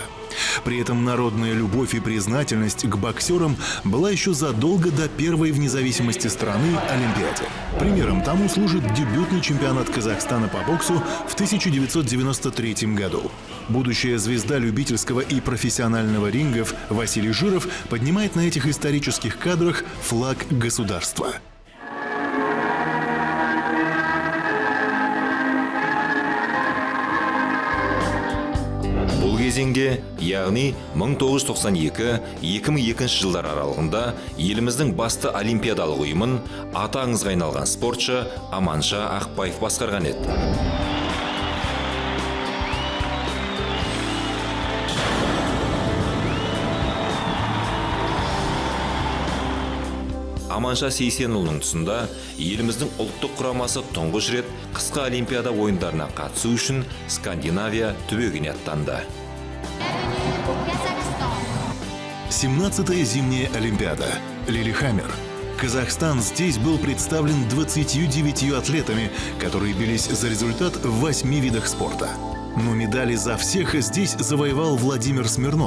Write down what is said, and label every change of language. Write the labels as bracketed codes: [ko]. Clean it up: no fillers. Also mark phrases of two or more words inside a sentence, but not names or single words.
[ru] При этом народная любовь и признательность к боксерам была еще задолго до первой в независимости страны Олимпиады. Примером тому служит дебютный чемпионат Казахстана по боксу в 1993 году. Будущая звезда любительского и профессионального рингов Василий Жиров поднимает на этих исторических кадрах флаг государства. [kk] Бұл кезеңге, яғни 1992-2002 жылдар аралығында еліміздің басты олимпиадалық ұйымын аты аңызға айналған спортшы Аманша Ақбаев басқарған еді. Аманша Сейсенұлының тұсында еліміздің ұлттық құрамасы тұңғыш рет қысқы олимпиада ойындарына қатысу үшін Скандинавия түбегіне аттанды. [ru] 17-я зимняя Олимпиада. Лилихаммер. Казахстан здесь был представлен 29 атлетами, которые бились за результат в 8 видах спорта. Но медали за всех здесь завоевал Владимир Смирнов.